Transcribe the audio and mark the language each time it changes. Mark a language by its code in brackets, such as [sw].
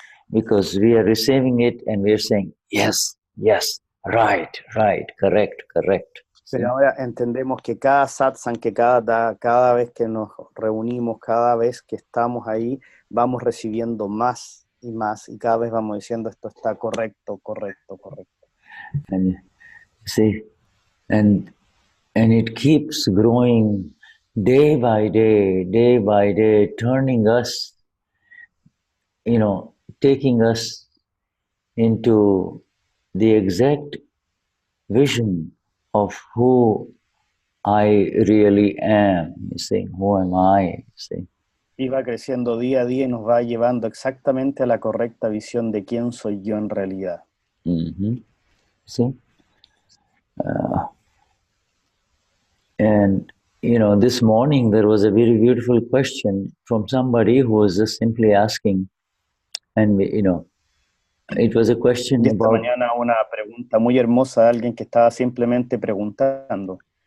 [en] Because we are receiving it and we are saying, yes, right, correct. [es] Pero ahora entendemos que cada satsang, que cada vez que nos reunimos, cada vez que estamos ahí, vamos recibiendo más y más, y cada vez vamos diciendo esto está correcto. [en] And see, and it keeps growing day by day, turning us, taking us into the exact vision of who I really am, you see, who am I, you see. [es] Y va creciendo día a día y nos va llevando exactamente a la correcta visión de quién soy yo en realidad. [en] See? And, you know, this morning there was a very beautiful question from somebody who was just simply asking, and, you know, it was a question [es] Y esta [en] about... [es] mañana una pregunta muy hermosa de alguien que estaba simplemente preguntando.